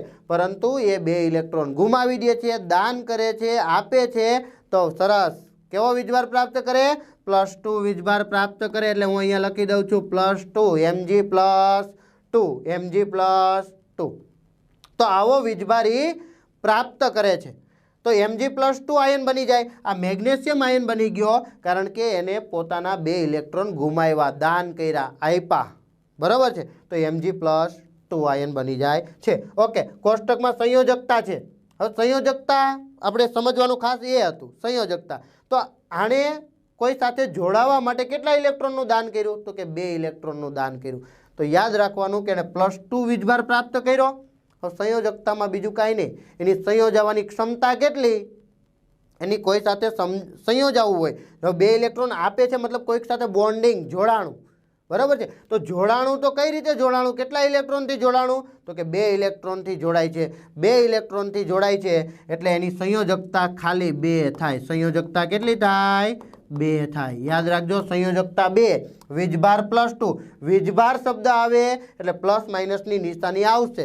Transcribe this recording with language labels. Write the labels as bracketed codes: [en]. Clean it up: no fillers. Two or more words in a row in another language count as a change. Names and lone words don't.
[gu] પરંતુ એ 2 ઇલેક્ટ્રોન ગુમાવી દે છે, દાન કરે છે, આપે છે. તો સરસ. કેવો વીજભાર પ્રાપ્ત કરે? +2 વીજભાર પ્રાપ્ત કરે. એટલે હું અહીંયા લખી દઉં છું +2, Mg+2, Mg+2. તો આવો વીજભારી પ્રાપ્ત કરે છે તો Mg+2 આયન બની જાય। આ મેગ્નેશિયમ આયન બની ગયો કારણ કે એને પોતાના 2 ઇલેક્ટ્રોન ગુમાવ્યા, દાન કર્યા, આપ્યા, બરાબર છે। તો Mg+2 આયન બની જાય છે। ઓકે, કોષ્ટક મેં સંયોજકતા છે। હવે સંયોજકતા આપણે સમજવાનું ખાસ એ હતું, સંયોજકતા। તો આને કોઈ સાથે જોડાવા માટે કેટલા ઇલેક્ટ્રોનનું દાન કર્યું તો કે 2 ઇલેક્ટ્રોનનું દાન કર્યું। તો યાદ રાખવાનું કે એને +2 વીજભાર પ્રાપ્ત કર્યો। સંયોજકતામાં બીજું કાંઈ નહીં, એની સંયોજાવાની ક્ષમતા કેટલી, એની કોઈ સાથે સંયોજાવું હોય તો 2 ઇલેક્ટ્રોન આપે છે મતલબ કોઈક સાથે બોન્ડિંગ, જોડાણું, બરાબર છે। તો જોડાણું તો કઈ રીતે જોડાણું, કેટલા ઇલેક્ટ્રોન થી જોડાણું તો કે 2 ઇલેક્ટ્રોન થી જોડાય છે। 2 ઇલેક્ટ્રોન થી જોડાય છે એટલે એની સંયોજકતા ખાલી 2 થાય। સંયોજકતા કેટલી થાય? 2 થાય। યાદ રાખજો, સંયોજકતા 2, વીજભાર +2। વીજભાર શબ્દ આવે એટલે પ્લસ માઇનસની નિશાની આવશે।